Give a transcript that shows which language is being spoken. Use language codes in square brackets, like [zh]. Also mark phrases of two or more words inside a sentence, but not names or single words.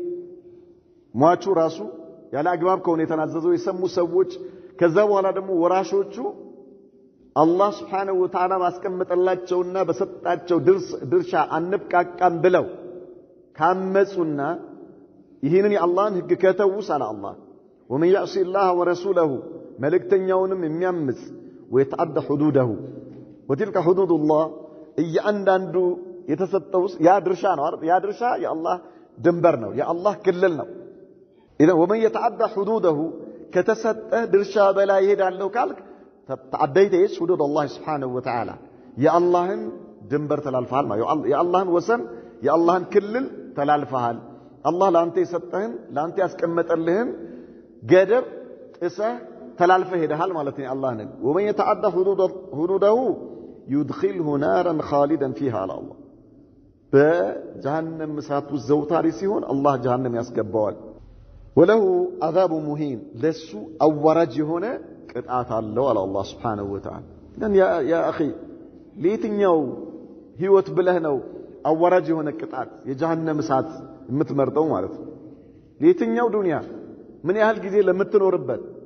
[am] ሟቹ ራሱ ያለ አግባብ ከሆነ የተናዘዘው የሰሙ ሰዎች ከዛ በኋላ ደግሞ ወራሾቹ አላህ [ar] سبحانه وتعالى [am] ባስቀመጠላቸውና በሰጣቸው ድርሻ አንብቃቃም ብለው ካመጹና ይሄንን የአላህን ህግ ከተውስ አለ አላህ [ar] ومن يعصي الله ورسوله [am] መልእክተኛውንም የሚያምጽ [ar] ويتعدى حدوده وتلك حدود الله [am] እያንዳንዱ የተሰጠው ያ ድርሻ ነው አይደል? ያ ድርሻ የአላህ ድንበር ነው፣ የአላህ ክልል ነው። [ar] إذا ومن يتعدى حدوده [am] ከተሰጠ ድርሻ በላይ ይሄዳለው ካልክ [ar] تعديت ايش حدود الله سبحانه وتعالى [am] የአላህን ድንበር ተላልፈሃል ማለት የአላህን ወሰን የአላህን ክልል ተላልፈሃል። አላህ ላንተ የሰጠህን ላንተ ያስቀመጠልህን ገደብ ጥሰህ ተላልፈህ ሄደሃል ማለት ነው። አላህን [ar] ومن يتعدى حدوده يدخله نارا خالدا فيها على الله [am] በጀሃነም እሳት ውስጥ ዘውታሪ ሲሆን አላህ ጀሃነም ያስገባዋል። [ar] وله عذاب مهين [am] ለሱ አዋራጅ የሆነ ቅጣት አለው አለ አላህ [ar] سبحانه وتعالى። [am] ግን ያ اخي ለየትኛው ህይወት ብለህ ነው አዋራጅ የሆነ ቅጣት የጀሃነም እሳት የምትመርጠው ማለት ነው? ለየትኛው ዱንያ ምን ያህል ጊዜ ለምትኖርበት?